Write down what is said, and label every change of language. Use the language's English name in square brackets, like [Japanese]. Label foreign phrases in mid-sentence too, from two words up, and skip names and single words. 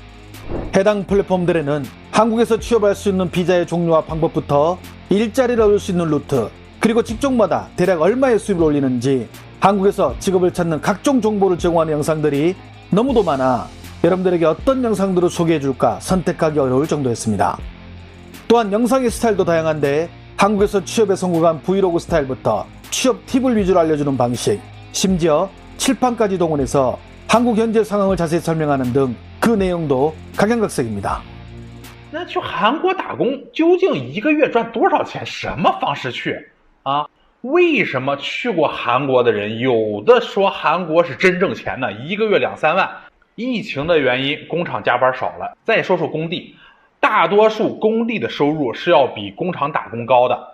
[Korean] 해당 플랫폼들에는 한국에서 취업할 수 있는 비자의 종류와 방법부터 일자리를 얻을 수 있는 루트, 그리고 직종마다 대략 얼마의 수입을 올리는지 한국에서 직업을 찾는 각종 정보를 제공하는 영상들이 너무도 많아 여러분들에게 어떤 영상들을 소개해줄까 선택하기 어려울 정도였습니다. 또한 영상의 스타일도 다양한데 한국에서 취업에 성공한 브이로그 스타일부터 취업 팁을 위주로 알려주는 방식, 심지어 칠판까지 동원해서 한국 현재 상황을 자세히 설명하는 등 그 내용도 각양각색입니다. [Chinese] 那去韩国打工究竟一个月赚多少钱？什么方式去啊？为什么去过韩国的人有的说韩国是真挣钱呢？一个月2、3万。疫情的原因，工厂加班少了。再说说工地，大多数工地的收入是要比工厂打工高的。